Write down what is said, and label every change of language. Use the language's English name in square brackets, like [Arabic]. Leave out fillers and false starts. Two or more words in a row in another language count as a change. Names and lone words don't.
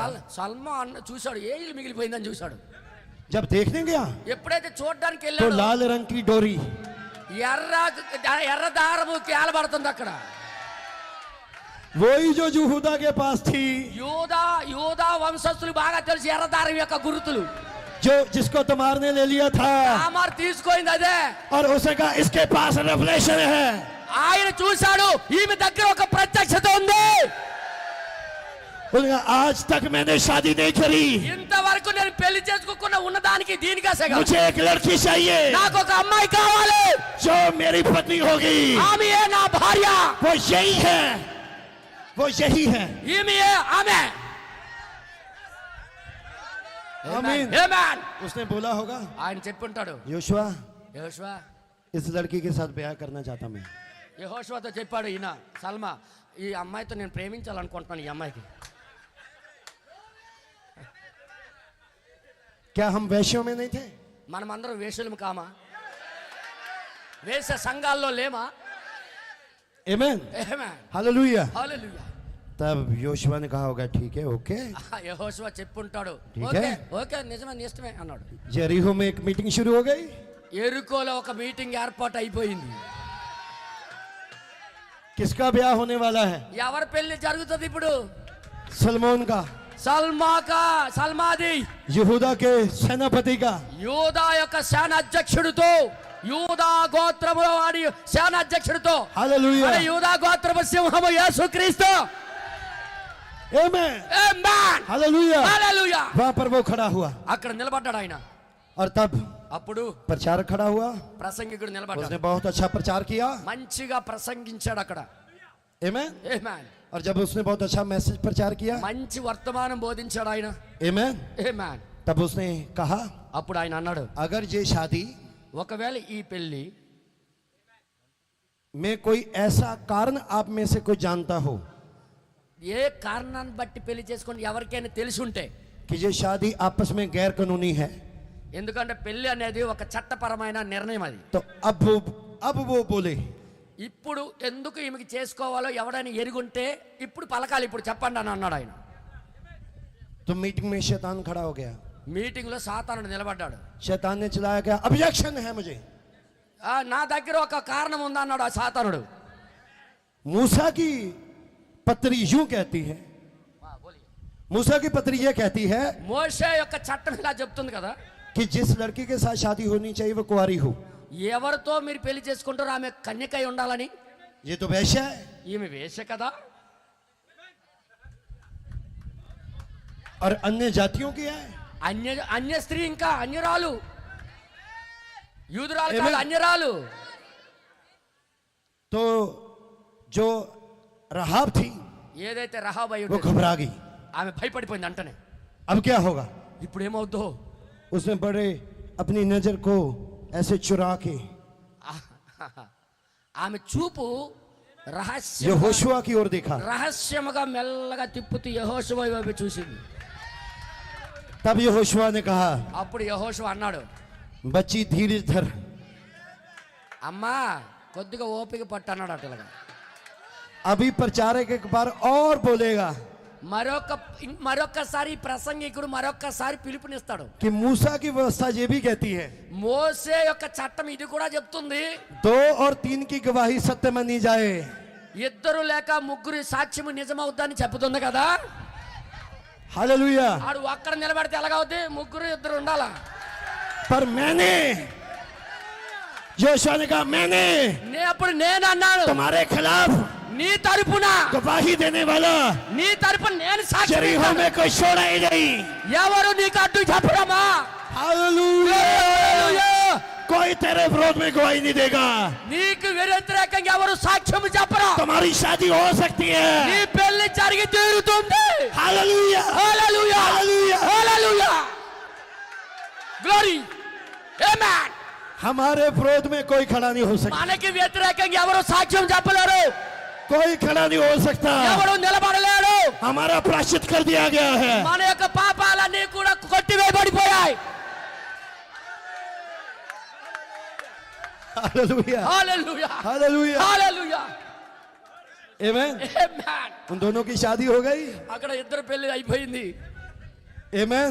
[Telugu] సల్మా అన్న చూశాడు ఏ ఇల్లు మిగిలిపోయిందని చూశాడు. [Hindi] जब देखने गया [Telugu] ఎప్పుడైతే చూడడానికి [Hindi] तो [Telugu] వెళ్ళాడు [Hindi] लाल रंग की डोरी, [Telugu] ఎర్ర దారము కేలబడుతుంది అక్కడ. [Hindi] वही जो यहूदा के पास थी, [Telugu] యూదా వంశస్థులు బాగా తెలుసు ఎర్ర దారం యొక్క గుర్తులు. [Hindi] जो जिसको तो मारने ले लिया था, [Telugu] తామారు తీసుకుంది అదే. [Hindi] और उसे कहा इसके पास रेवलेशन है. [Telugu] ఆయన చూశాడు ఈమె దగ్గర ఒక ప్రత్యక్షత ఉంది. [Hindi] बोलेगा आज तक मैंने शादी नहीं करी, [Telugu] ఇంతవరకు నేను పెళ్లి చేసుకోకుండా ఉన్నదానికి దీనిగా [Hindi] मुझे एक लड़की चाहिए [Telugu] నాకు ఒక అమ్మాయి కావాలి, [Hindi] जो मेरी पत्नी होगी. [Telugu] ఆమె నా భార్య, [Hindi] वो यही है, वो यही है. [Telugu] ఈమె ఆమె. [Hindi] आमीन. [Telugu] ఆమేన్. [Hindi] उसने बोला होगा [Telugu] ఆయన చెప్పుంటాడు [Hindi] योशुआ [Telugu] యెహోషువ [Hindi] इस लड़की के साथ ब्याह करना चाहता मैं. [Telugu] యెహోషువతో చెప్పాడు ఈయన సల్మా ఈ అమ్మాయితో నేను ప్రేమించాలనుకుంటున్నాను ఈ అమ్మాయికి. [Hindi] क्या हम वैश्यों में नहीं थे? [Telugu] మనమందరం వేషులం కామా? వేష సంఘాల్లో లేమా? [Hindi] आमीन. [Telugu] ఆమేన్. [Hindi] हालेलुया. [Telugu] హల్లెలూయా. [Hindi] तब योशुआ ने कहा होगा ठीक है, ओके. [Telugu] యెహోషువ చెప్పుంటాడు [Hindi] ठीक [Telugu] ఓకే [Hindi] है. [Telugu] ఓకే నిజమే నీ ఇష్టమే అన్నాడు. [Hindi] जेरिको में एक मीटिंग शुरू हो गई. [Telugu] ఎరుకోలో ఒక మీటింగ్ ఏర్పాటు అయిపోయింది. [Hindi] किसका ब्याह होने वाला है? [Telugu] ఎవరి పెళ్లి జరుగుతుంది ఇప్పుడు? [Hindi] सलमान का, [Telugu] సల్మాది [Hindi] यहूदा के सेनापति का. [Telugu] యూదా యొక్క సేన అధ్యక్షుడితో, యూదా గోత్రములో వాడి సేన అధ్యక్షుడితో, [Hindi] हालेलुया. [Telugu] మన యూదా గోత్రపు సింహము యేసుక్రీస్తు. [Hindi] आमीन. [Telugu] ఆమేన్. [Hindi] हालेलुया. [Telugu] హల్లెలూయా. [Hindi] वहां पर वो खड़ा हुआ [Telugu] అక్కడ నిలబడ్డాడు ఆయన. [Hindi] और तब [Telugu] అప్పుడు [Hindi] प्रचारक खड़ा हुआ. [Telugu] ప్రసంగికుడు నిలబడ్డాడు. [Hindi] उसने बहुत अच्छा प्रचार किया. [Telugu] మంచిగా ప్రసంగించాడు అక్కడ. [Hindi] आमीन. [Telugu] ఆమేన్. [Hindi] और जब उसने बहुत अच्छा मैसेज प्रचार किया, [Telugu] మంచి వర్తమానం బోధించాడు ఆయన. [Hindi] आमीन, [Telugu] ఆమేన్. [Hindi] तब उसने कहा [Telugu] అప్పుడు ఆయన అన్నాడు [Hindi] अगर ये शादी [Telugu] ఒకవేళ ఈ పెళ్లి [Hindi] में कोई ऐसा कारण आप में से कोई जानता हो [Telugu] ఏ కారణాన్ని బట్టి పెళ్లి చేసుకొని ఎవరికైనా తెలిసి ఉంటే, [Hindi] कि ये शादी आपस में गैर कानूनी है, [Telugu] ఎందుకంటే పెళ్లి అనేది ఒక చట్టపరమైన నిర్ణయం అది. [Hindi] तो अब वो बोले. [Telugu] ఇప్పుడు ఎందుకు ఈమెకి చేసుకోవాలో ఎవడైనా ఎరుగుంటే ఇప్పుడు పలకాలి, ఇప్పుడు చెప్పండి అని అన్నాడు ఆయన. [Hindi] तो मीटिंग में शैतान खड़ा हो गया. [Telugu] మీటింగ్ లో సాతానుడు నిలబడ్డాడు. [Hindi] शैतान ने चलाया गया ऑब्जेक्शन है मुझे. [Telugu] నా దగ్గర ఒక కారణం ఉంది అన్నాడు ఆ సాతానుడు. [Hindi] मूसा की पत्री यूं कहती है, मूसा की पत्री ये कहती है [Telugu] మోషే యొక్క చట్టం ఇలా చెప్తుంది కదా, [Hindi] कि जिस लड़की के साथ शादी होनी चाहिए वो कुंवारी हो. [Telugu] ఎవరితో మీరు పెళ్లి చేసుకుంటారో ఆమె కన్యకై ఉండాలని. [Hindi] ये तो वैश्य है. [Telugu] ఈమె వేష కదా. [Hindi] और अन्य जातियों की है. [Telugu] అన్య స్త్రీ ఇంకా అన్యరాలు, యూదురాలు కాదు, Amen. అన్యరాలు. [Hindi] तो जो रहाब थी [Telugu] ఏదైతే రహాబ్ అయి [Hindi] वो [Telugu] ఉండేది, [Hindi] घबरा गई. [Telugu] ఆమె భయపడిపోయింది అంటనే. [Hindi] अब क्या होगा? [Telugu] ఇప్పుడు ఏమవుద్దో? [Hindi] उसने बड़े अपनी नजर को ऐसे चुरा के [Telugu] ఆమె చూపు [Hindi] यहोशुआ की ओर देखा. [Telugu] రహస్యముగా మెల్లగా తిప్పుతూ యెహోషువ వైపు చూసింది. [Hindi] तब यहोशुआ ने कहा [Telugu] అప్పుడు యెహోషువ అన్నాడు, [Hindi] बच्ची धीरज धर. [Telugu] అమ్మా కొద్దిగా ఓపిక పట్టు అన్నాడు. అట్లాగా [Hindi] अभी प्रचारक एक बार और बोलेगा [Telugu] మరొకసారి ప్రసంగికుడు మరొకసారి పిలుపునిస్తాడు. [Hindi] कि मूसा की व्यवस्था ये भी कहती है [Telugu] మోసే యొక్క చట్టం ఇది కూడా చెప్తుంది, [Hindi] 2 और 3 की गवाही सत्य मानी जाए. [Telugu] ఇద్దరు లేక ముగ్గురు సాక్ష్యము నిజమవుద్దని చెప్తుంది కదా. [Hindi] हालेलुया. [Telugu] ఆడు ఒక్కడ నిలబడితే ఎలాగవుద్ది? ముగ్గురు ఇద్దరు ఉండాలా. [Hindi] पर मैंने, यहोशुआ ने कहा मैंने [Telugu] అప్పుడు నేను అన్నాను, [Hindi] तुम्हारे खिलाफ [Telugu] నీ తరపున, [Hindi] गवाही देने वाला [Telugu] నీ తరపున నేను సాక్షి [Hindi] जरीहो [Telugu] ఇస్తాను. [Hindi] में कोई छोड़ा ही नहीं. [Telugu] ఎవరు నీకు అడ్డు చెప్పరమ్మా. [Hindi] हालेलुया. कोई तेरे विरोध में गवाही नहीं देगा. [Telugu] నీకు వ్యతిరేకంగా ఎవరు సాక్ష్యం చెప్పరా. [Hindi] तुम्हारी शादी हो सकती [Telugu] నీ [Hindi] है. [Telugu] పెళ్లి జరిగి తీరుతుంది. [Hindi] हालेलुया. [Telugu] హల్లెలూయా. [Hindi] हालेलुया. [Telugu] హల్లెలూయా. గ్లోరీ. ఆమేన్. [Hindi] हमारे विरोध में कोई खड़ा नहीं हो सकता. [Telugu] మనకి వ్యతిరేకంగా ఎవరు సాక్ష్యం చెప్పలేరు, [Hindi] कोई खड़ा नहीं हो सकता. [Telugu] ఎవరు నిలబడలేరు. [Hindi] हमारा प्रायश्चित कर दिया गया है. [Telugu] మన యొక్క పాపాలన్నీ కూడా కొట్టివేయబడిపోయాయి. [Hindi] हालेलुया. [Telugu] హల్లెలూయా. [Hindi] हालेलुया. [Telugu] హల్లెలూయా. Amen. Amen. [Hindi] उन दोनों की शादी हो गई. [Telugu] అక్కడ ఇద్దరు పెళ్లి అయిపోయింది. Amen.